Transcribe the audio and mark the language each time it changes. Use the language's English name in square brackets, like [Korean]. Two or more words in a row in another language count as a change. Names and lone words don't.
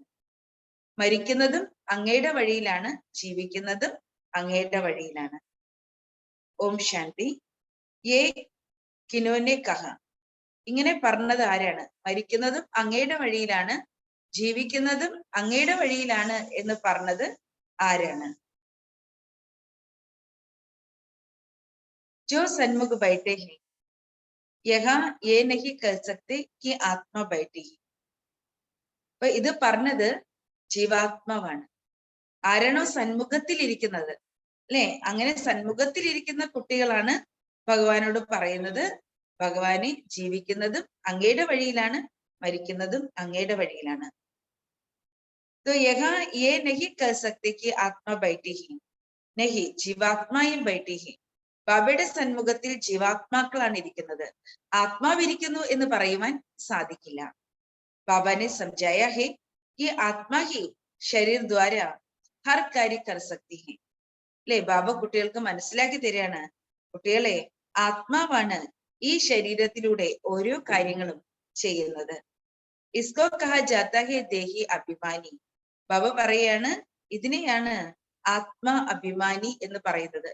[Malayalam] മരിക്കുന്നതും അങ്ങയുടെ വഴിയിലാണ്, ജീവിക്കുന്നതും അങ്ങയുടെ വഴിയിലാണ്. [Hindi] ओम शान्ति. ये किन्होंने कहा, [Malayalam] ഇങ്ങനെ പറഞ്ഞത് ആരാണ്? മരിക്കുന്നതും അങ്ങയുടെ വഴിയിലാണ്, ജീവിക്കുന്നതും അങ്ങയുടെ വഴിയിലാണ് എന്ന് പറഞ്ഞത് ആരാണ്? [Hindi] जो सन्मुख बैठे हैं, यहाँ ये नहीं कह सकते कि आत्मा बैठी है. [Malayalam] അപ്പൊ ഇത് പറഞ്ഞത് ജീവാത്മാവാണ്. ആരാണോ സന്മുഖത്തിൽ ഇരിക്കുന്നത് അല്ലെ, അങ്ങനെ സന്മുഖത്തിൽ ഇരിക്കുന്ന കുട്ടികളാണ് ഭഗവാനോട് പറയുന്നത്, ഭഗവാനെ ജീവിക്കുന്നതും അങ്ങയുടെ വഴിയിലാണ്, മരിക്കുന്നതും അങ്ങയുടെ വഴിയിലാണ്. [Hindi] तो यहाँ ये नहीं कह सकते कि आत्मा बैठी है, नहीं जीवात्माയും बैठी है. [Malayalam] ബാബയുടെ സന്മുഖത്തിൽ ജീവാത്മാക്കളാണ് ഇരിക്കുന്നത്, ആത്മാവിരിക്കുന്നു എന്ന് പറയുവാൻ സാധിക്കില്ല. [Hindi] ബാബാനെ സമझाया है कि आत्मा ही शरीर द्वारा हर कार्य कर सकती है. [Malayalam] അല്ലെ, ബാബ കുട്ടികൾക്ക് മനസ്സിലാക്കി തരികയാണ്, കുട്ടികളെ, ആത്മാവാണ് ഈ ശരീരത്തിലൂടെ ഓരോ കാര്യങ്ങളും ചെയ്യുന്നത്. [Hindi] इसको कहा जाता है देही अभिमानी. [Malayalam] ബാബ പറയാണ്, ഇതിനെയാണ് ആത്മാ അഭിമാനി എന്ന് പറയുന്നത്.